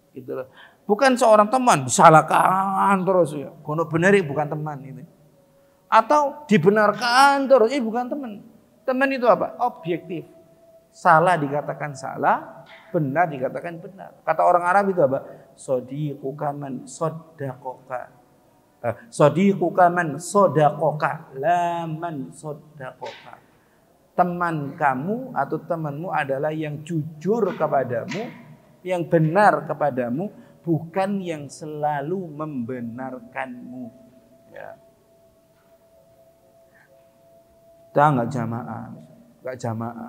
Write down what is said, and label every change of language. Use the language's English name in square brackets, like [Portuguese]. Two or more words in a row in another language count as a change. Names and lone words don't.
[Indonesian] Gitu loh. Bukan seorang teman disalahkan terus ya. [Javanese] Kono beneri [Indonesian] bukan teman ini. Atau dibenarkan terus, bukan teman. Teman itu apa? Objektif. Salah dikatakan salah, benar dikatakan benar. Kata orang Arab itu apa? [Arabic] صديقك من صدقك. صديقك من صدقك، لا من صدقك. [Indonesian] Teman kamu atau temanmu adalah yang jujur kepadamu, yang benar kepadamu, bukan yang selalu membenarkanmu. Ya. Kita nggak jamaah.